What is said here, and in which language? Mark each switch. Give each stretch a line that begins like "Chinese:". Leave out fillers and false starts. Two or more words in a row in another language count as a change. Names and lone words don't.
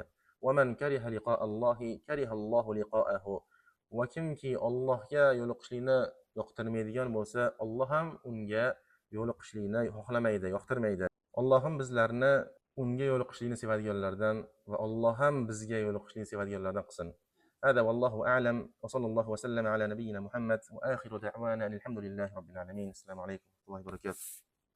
Arabic: ومن كره لقاء الله كره الله لقاءه.
Uzbek: Va kimki Allohga yo'liqishlikni yoqtirmaydigan bo'lsa, Alloh ham unga yo'liqishlikni xohlamaydi, yoqtirmaydi. Alloh ham bizlarni unga yo'liqishlikni sevadiganlardan va Alloh ham bizga yo'liqishlikni sevadiganlardan qilsin.
Arabic: هذا والله أعلم، وصلى الله وسلم على نبينا محمد، وآخر دعوانا أن الحمد لله رب العالمين. السلام عليكم ورحمة الله وبركاته.